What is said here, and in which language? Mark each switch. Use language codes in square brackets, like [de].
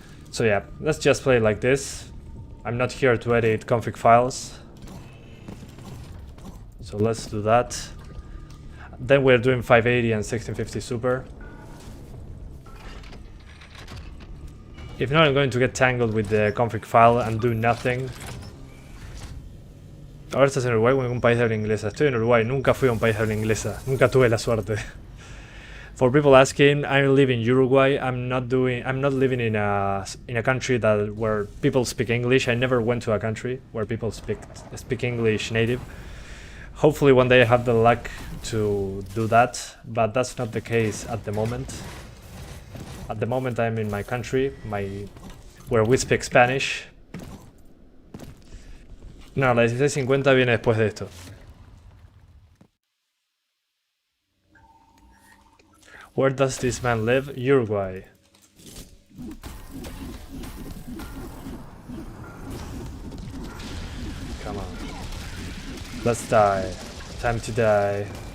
[en] So yeah, let's just play like this. I'm not here to edit config files. So let's do that. Then we're doing 580 and 1650 Super. If not, I'm going to get tangled with the config file and do nothing. [es] Ahora estás en Uruguay o en un país de habla inglesa. Estoy en Uruguay, nunca fui a un país de habla inglesa. Nunca tuve la suerte. [en] For people asking, I live in Uruguay. I'm not living in a country where people speak English. I never went to a country where people speak English native. Hopefully one day I have the luck to do that, but that's not the case at the moment. At the moment I'm in my country, where we speak Spanish. [es] No, la 1650 viene después de esto. [en] Where does this man live? Uruguay. Come on. Let's die. Time to die.